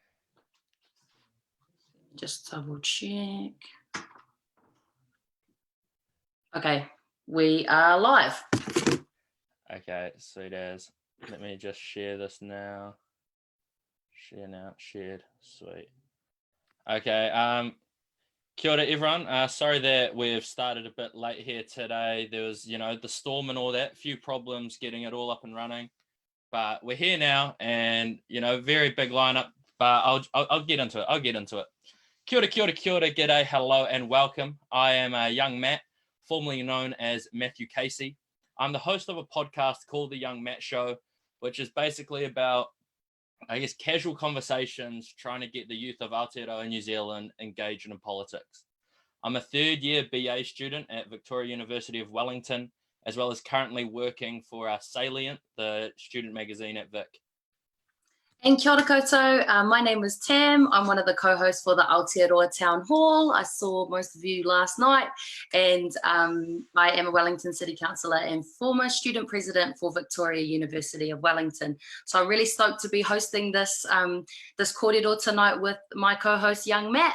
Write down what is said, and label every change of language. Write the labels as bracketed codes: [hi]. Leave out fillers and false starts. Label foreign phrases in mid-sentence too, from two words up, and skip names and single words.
[en] Just double check. Okay, we are live. Okay, sweet as. Let me just share this now. Share now, shared, sweet. Okay, [mi] kia ora [en] everyone. Sorry that we've started a bit late here today. There was, the storm and all that, few problems getting it all up and running. But we're here now and, very big lineup, but I'll get into it. [mi] Kia ora, [en] g'day, hello and welcome. I am young Matt, formerly known as Matthew Casey. I'm the host of a podcast called The Young Matt Show, which is basically about, casual conversations trying to get the youth of Aotearoa, New Zealand engaged in politics. I'm a third-year BA student at Victoria University of Wellington, as well as currently working for Salient, the student magazine at Vic. [mi] And kia ora koutou, [en] my name is Tam. I'm one of the co-hosts for the Aotearoa Town Hall. I saw most of you last night, and I am a Wellington City Councillor and former student president for Victoria University of Wellington. So I'm really stoked to be hosting this this kōrero tonight with my co-host, Young Matt.